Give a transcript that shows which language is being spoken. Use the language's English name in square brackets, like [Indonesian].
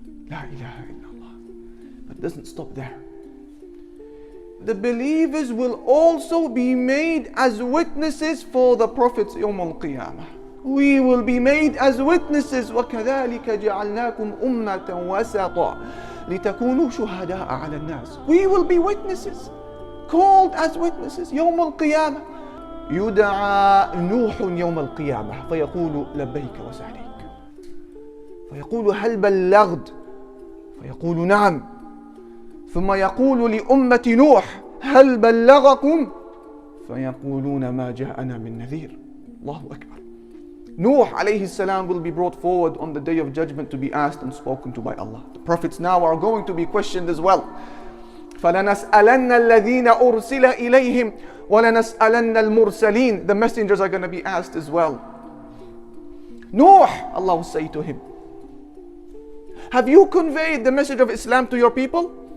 [Arabic] La ilaha illallah. [English] But it doesn't stop there. The believers will also be made as witnesses for the Prophet's Yawm al-Qiyamah. We will be made as witnesses. [Arabic] وَكَذَلِكَ جَعَلْنَاكُمْ أُمَّةً وَسَطًا لِتَكُونُوا شُهَدَاءَ عَلَى النَّاسِ. [English] We will be witnesses, called as witnesses. Yawm al-Qiyamah. [Arabic] يُدْعَى نُوحٌ يَوْمَ الْقِيَامَةِ فَيَقُولُ لَبَّيْكَ وَسَعْدَيْكَ فَيَقُولُ هَلْ بَلَّغْتُ فَيَقُولُ نَعَمْ ثم يقول لأمة نوح هل بلغكم فيقولون ما جاءنا من نذير. Allahu Akbar. [English] Nuh alaihi salam will be brought forward on the day of judgment to be asked and spoken to by Allah. The prophets now are going to be questioned as well. [Arabic] فَلَنَسْأَلَنَّ الَّذِينَ أُرْسِلَ إِلَيْهِمْ وَلَنَسْأَلَنَّ الْمُرْسَلِينَ. [English] The messengers are going to be asked as well. Nuh, Allah will say to him, have you conveyed the message of Islam to your people?